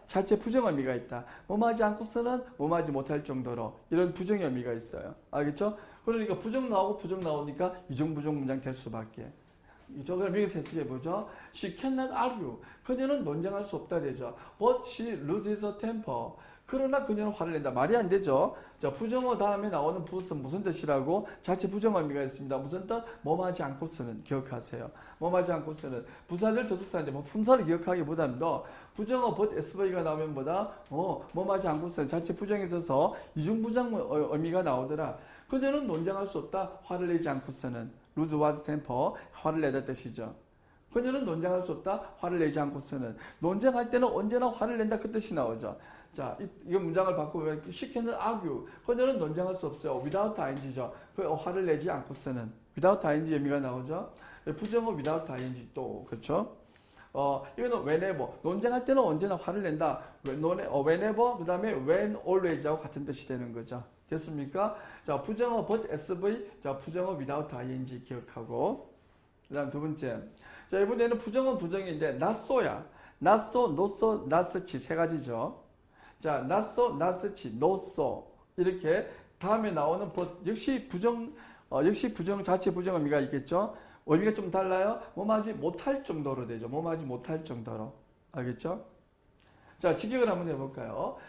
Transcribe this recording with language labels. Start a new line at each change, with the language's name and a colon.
Korean: 자체 부정의미가 있다. 뭐하지 않고서는 뭐하지 못할 정도로 이런 부정의미가 있어요. 알겠죠? 그러니까 부정 나오고 부정 나오니까 이중부정 문장 될 수밖에. 그럼 여기서 해석해보죠.
English: She cannot argue.
Korean: 그녀는 논쟁할 수 없다 되죠.
English: But she loses her temper.
Korean: 그러나 그녀는 화를 낸다. 말이 안 되죠. 자, 부정어 다음에 나오는 but은 무슨 뜻이라고? 자체 부정의미가 있습니다. 무슨 뜻? 뭐하지 않고서는. 기억하세요. 뭐하지 않고서는. 부사절 접속사인데 뭐 품사를 기억하기보다는 더 부정어 but SV가 나오면 뭐다? 뭐하지 않고서는 자체 부정에 있어서 이중부정 의미가 나오더라. 그녀는 논쟁할 수 없다. 화를 내지 않고서는.
English: lose was temper.
Korean: 화를 내다 뜻이죠. 그녀는 논쟁할 수 없다. 화를 내지 않고서는. 논쟁할 때는 언제나 화를 낸다 그 뜻이 나오죠. 자, 이 문장을 바꾸면
English: she cannot argue.
Korean: 그녀는 논쟁할 수 없어요. without ing죠. 그 화를 내지 않고서는. without ing 의미가 나오죠. 부정어 without ing 또 그렇죠. 이거는 whenever. 논쟁할 때는 언제나 화를 낸다. whenever 그 다음에 when always하고 같은 뜻이 되는 거죠. 됐습니까? 자, 부정어 but sv. 자, 부정어 without ing 기억하고. 그 다음 두 번째. 자, 이번에는 부정어 부정인데 not so야.
English: not so, not so, not such 세 가지죠.
Korean: 자, not so, not such, no so 이렇게 다음에 나오는 but 역시 부정 자체 부정 의미가 있겠죠. 의미가 좀 달라요. 뭐하지 못할 정도로 되죠. 뭐하지 못할 정도로. 알겠죠? 자, 직역을 한번 해볼까요?